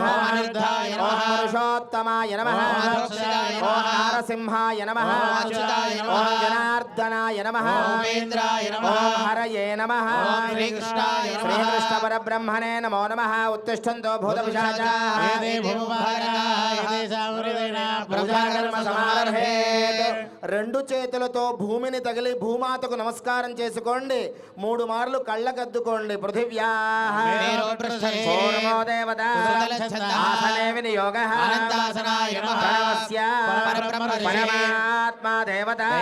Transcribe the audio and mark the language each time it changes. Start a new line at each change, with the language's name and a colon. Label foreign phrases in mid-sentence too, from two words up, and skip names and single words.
Sanskrit: ॐ अनिरुद्धाय ॐ नमः पुरुषोत्तमाय नमः ॐ ॐ अच्युताय नमः नारसिंहाय नमः ॐ अच्युताय नमः ॐ जनार्दनाय नमः ॐ उपेन्द्राय नमः ॐ हरये नमः ॐ श्रीकृष्णाय नमः श्रीकृष्णपरब्रह्मणे नमो नमः उत्तिष्ठन्तो भूतपिशाचाः పూజాకర్మ సమారభేత్
Telugu: రెండు చేతులతో భూమిని తగిలి భూమాతకు నమస్కారం చేసుకోండి 3 మార్లు కళ్ళకద్దుకోండి
Sanskrit: పృథివ్యాః పూర్వో దేవత ఆసనే వినియోగః పరమస్య పరమాత్మా దేవత